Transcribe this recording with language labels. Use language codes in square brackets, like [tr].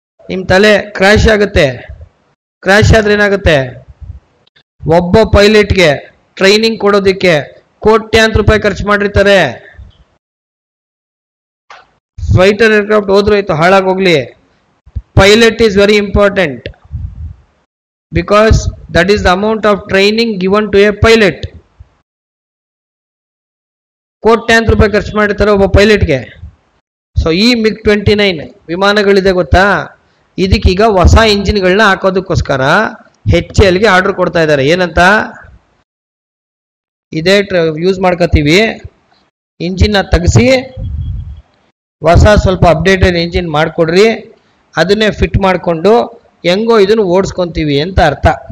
[kn] ನಿಮ್ಮ ತಲೆ ಕ್ರ್ಯಾಶ್ ಆಗುತ್ತೆ. ಕ್ರ್ಯಾಶ್ ಆದ್ರೆ ಏನಾಗುತ್ತೆ? ಒಬ್ಬ ಪೈಲಟ್ಗೆ ಟ್ರೈನಿಂಗ್ ಕೊಡೋದಕ್ಕೆ ಕೋಟ್ಯಾಂತರ ರೂಪಾಯಿ ಖರ್ಚು ಮಾಡಿರ್ತಾರೆ. ಫೈಟರ್ ಏರ್ಕ್ರಾಫ್ಟ್ ಹೋದ್ರೂ ಆಯ್ತು, ಹಾಳಾಗೋಗ್ಲಿ. [en] Pilot is very important because that is the amount of training given to a pilot. [kn] ಕೋಟ್ಯಾಂತರ ರೂಪಾಯಿ ಖರ್ಚು ಮಾಡಿರ್ತಾರೆ ಒಬ್ಬ ಪೈಲಟ್ಗೆ. ಸೊ ಈ MiG-29 ವಿಮಾನಗಳಿದೆ ಗೊತ್ತಾ, ಇದಕ್ಕೀಗ ಹೊಸ ಇಂಜಿನ್ಗಳನ್ನ ಹಾಕೋದಕ್ಕೋಸ್ಕರ HALಗೆ ಆರ್ಡರ್ ಕೊಡ್ತಾ ಇದ್ದಾರೆ. ಏನಂತ? ಇದೇ ಯೂಸ್ ಮಾಡ್ಕೋತೀವಿ, ಇಂಜಿನ್ನ ತೆಗೆಸಿ ಹೊಸ ಸ್ವಲ್ಪ ಅಪ್ಡೇಟೆಡ್ ಇಂಜಿನ್ ಮಾಡಿಕೊಡ್ರಿ, ಅದನ್ನೇ ಫಿಟ್ ಮಾಡಿಕೊಂಡು ಹೆಂಗೋ ಇದನ್ನು ಓಡಿಸ್ಕೊತೀವಿ ಅಂತ ಅರ್ಥ.